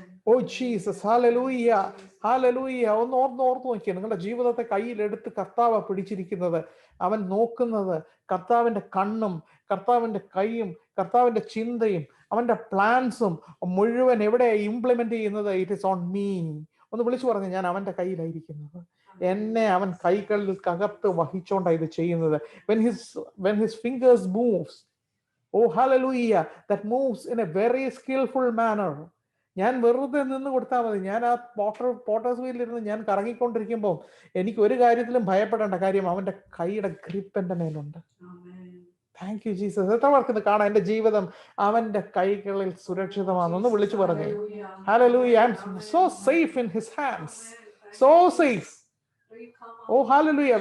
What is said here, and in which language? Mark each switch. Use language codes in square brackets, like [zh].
[ml] Oh Jesus, hallelujah, hallelujah. ഒന്ന് ഓർത്ത് നോക്കിയേ, നിങ്ങളുടെ ജീവിതത്തെ കയ്യിലെടുത്ത് കർത്താവ് പിടിച്ചിരിക്കുന്നത്, അവൻ നോക്കുന്നത്, കർത്താവിന്റെ കണ്ണും കർത്താവിന്റെ കൈയും കർത്താവിന്റെ ചിന്തയും അവന്റെ പ്ലാൻസും മുഴുവൻ എവിടെ ഇംപ്ലിമെന്റ് ചെയ്യുന്നത്? [en] It is on me. [ml] ഒന്ന് വിളിച്ചു പറഞ്ഞു, ഞാൻ അവന്റെ കയ്യിലായിരിക്കുന്നത്, എന്നെ അവൻ കൈകളിൽ കകർത്ത് വഹിച്ചോണ്ടാണ് ഇത് ചെയ്യുന്നത്. [en] when his fingers moves, oh hallelujah, that moves in a very skillful manner. [ml] ഞാൻ വെറുതെ നിന്ന് കൊടുത്താൽ മതി. ഞാൻ ആ പോട്ടേഴ്സ് വീലിരുന്ന് ഞാൻ കറങ്ങിക്കൊണ്ടിരിക്കുമ്പോൾ എനിക്ക് ഒരു കാര്യത്തിലും ഭയപ്പെടേണ്ട കാര്യം, അവന്റെ കൈയുടെ ഗ്രിപ്പ് എന്റെ മേലുണ്ട്. [en] Thank you Jesus. [ml] എത്ര പേർക്ക് ഇത് കാണാം? എന്റെ ജീവിതം അവന്റെ കൈകളിൽ സുരക്ഷിതമാണെന്ന് വിളിച്ചു പറഞ്ഞു. [en] Hallelujah, I am so safe in his hands, so safe. Oh hallelujah.